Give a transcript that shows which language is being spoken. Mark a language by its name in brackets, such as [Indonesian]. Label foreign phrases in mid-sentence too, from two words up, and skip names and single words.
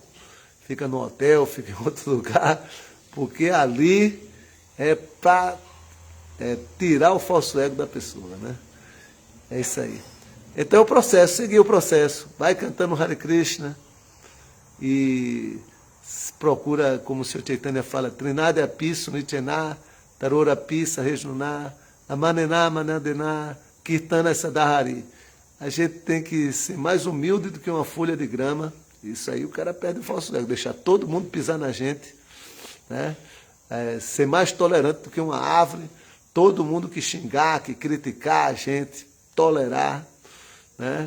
[Portuguese] Fica no hotel, fica em outro lugar, porque ali é para tirar o falso ego da pessoa, né? É isso aí. Então é o processo, seguir o processo. Vai cantando [Sanskrit] Hare Krishna [Portuguese] e procura, como o Sr. Chaitanya fala, [Sanskrit] Trinade api sunichena, tarora api sarejuna, amanena manandena, kirtana sadahari. [Portuguese] A gente tem que ser mais humilde do que uma folha de grama Isso aí o cara perde o falso ego, deixar todo mundo pisar na gente, né? Ser mais tolerante do que uma árvore, todo mundo que xingar, que criticar a gente, tolerar, né?